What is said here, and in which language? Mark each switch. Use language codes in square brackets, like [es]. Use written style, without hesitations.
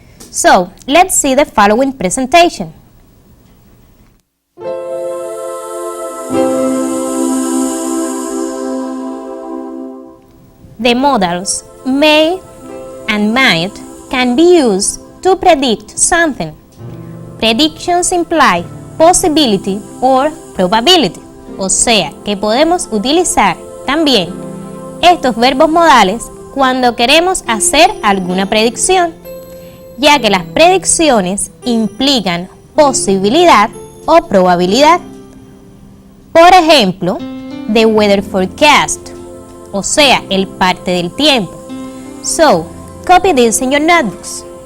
[en] So, let's see the following presentation. The modals may and might can be used to predict something. [es] Predictions imply possibility or probability, o sea, que podemos utilizar también estos verbos modales cuando queremos hacer alguna predicción, ya que las predicciones implican posibilidad o probabilidad. Por ejemplo, the weather forecast, o sea, el parte del tiempo. [en] So, copy this in your notebooks.